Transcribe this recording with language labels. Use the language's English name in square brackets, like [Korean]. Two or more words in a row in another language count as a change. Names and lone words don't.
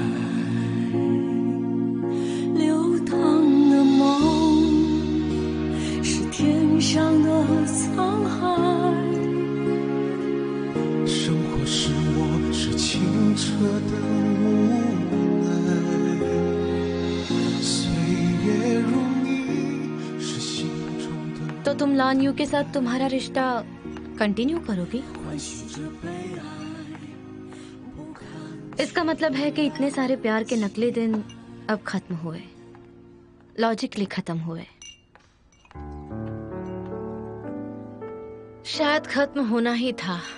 [Chinese] 流淌的梦是天上的沧海，生活是我是清澈的无奈，岁月如你是心中的。 [Hindi] तो तुम लान यू के साथ तुम्हारा रिश्ता कंटिन्यू करोगी? इसका मतलब है कि इतने सारे प्यार के नकली दिन अब खत्म हुए, लॉजिकली खत्म हुए। शायद खत्म होना ही था।